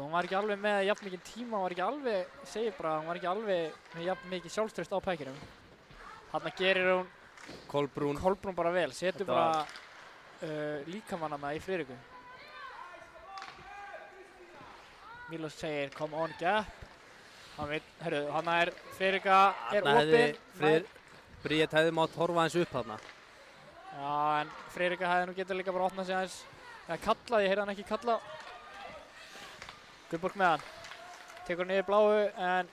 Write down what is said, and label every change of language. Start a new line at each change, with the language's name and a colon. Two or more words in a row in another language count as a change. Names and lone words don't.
Icelandic: Hún var ekki alveg með jafn mikið tíma, hún var ekki alveg, ég segi bara, hún var ekki alveg með jafn mikið sjálfstraust á pekkinum. Þarna gerir hún Kolbrún bara vel, setur bara líkamann hana í Friðriku. Milos segir
English: come on
Icelandic: gap. Hann veit, herru, hana er Friðrika er opinn. Bríett hefði mátt horfa eins upp þarna. Já, en Friðrika hefði nú getað líka bara opnað sig aðeins. Eða kallað, ég heyrði hann ekki kalla. Guðborg með hann. Tekur hann yfir bláu, en